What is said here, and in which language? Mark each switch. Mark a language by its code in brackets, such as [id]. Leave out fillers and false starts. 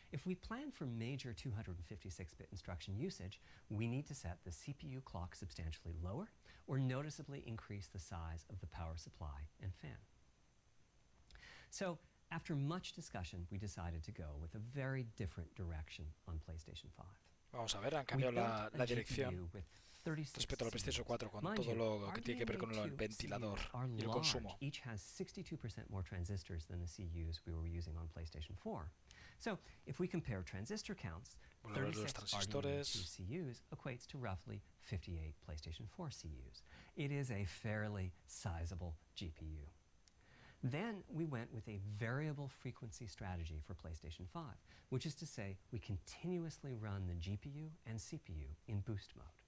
[en] If we plan for major 256-bit instruction usage, we need to set the CPU clock substantially lower or noticeably increase the size of the power supply and fan. So, after much discussion, we decided to go with a very different direction on PlayStation 5. [es] Vamos a ver, han cambiado la dirección respecto a la PlayStation 4 con todo lo que tiene que ver con el ventilador y el consumo. [en] Each has 62% more transistors than the CUs we were using on PlayStation 4. So, if we compare transistor counts, 36 RDNA2 CUs equates to roughly 58 PlayStation 4 CUs. It is a fairly sizable GPU. Then we went with a variable frequency strategy for PlayStation 5, which is to say we continuously run the GPU and CPU in boost mode.